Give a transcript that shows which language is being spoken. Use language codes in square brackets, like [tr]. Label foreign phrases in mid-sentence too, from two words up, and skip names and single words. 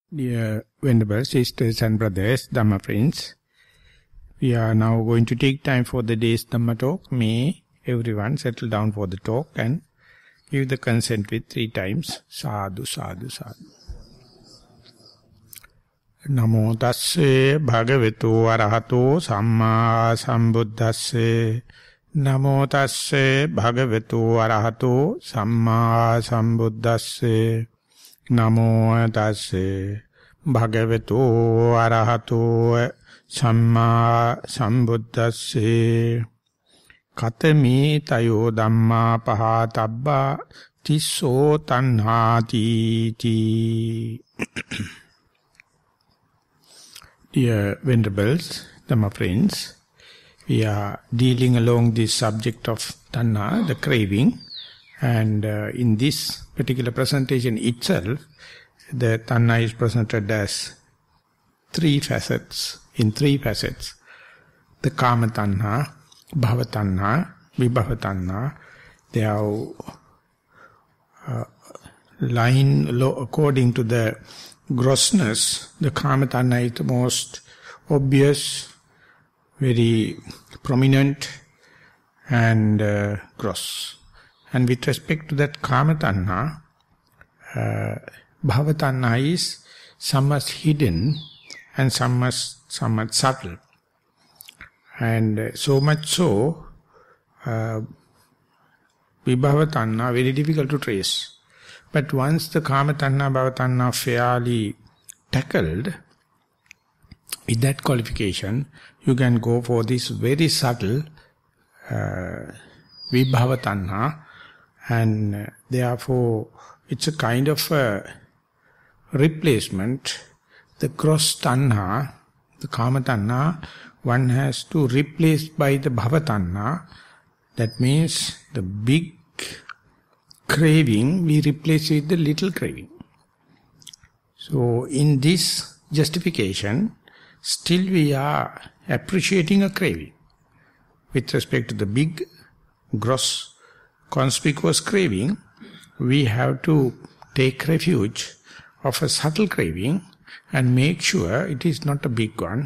[en] Dear Venerable Sisters and Brothers, Dhamma Friends, we are now going to take time for the day's Dhamma talk. May everyone settle down for the talk and give the consent with 3 times. [pi] Sadhu, sadhu, sadhu. Namo tasse bhagavato arahato samma sambuddhasse. Namo tasse bhagavato arahato samma sambuddhasse. Namo tasse bhagavato arahato samma sambuddhasse. Katami tayo dhamma pahatabba tisso tanhati ti. [en] Dear Venerables, Dhamma friends, we are dealing along this subject of tanha, the craving, and in this particular presentation itself, the tanha is presented as 3 facets, [pi] in 3 facets. The kama tanha, bhava tanha, vibhava tanha, [en] they are lying according to the grossness. The [pi] kama tanha [en] is the most obvious, very prominent and gross. And with respect to that [pi] kama tanha, bhava tanha [en] is somewhat hidden and somewhat subtle. And so much so, [pi] vibhava tanha [en] very difficult to trace. But once the [pi] kama tanha, bhava tanha [en] fairly tackled, with that qualification, you can go for this very subtle [pi] vibhava tanha, [en] and therefore it's a kind of a replacement. The [pi] gross tanha, [en] the [pi] kama tanha, [en] one has to replace by the [pi] bhava tanha. [en] That means the big craving we replace with the little craving. So in this justification, still we are appreciating a craving. With respect to the big, gross, conspicuous craving, we have to take refuge of a subtle craving and make sure it is not a big one.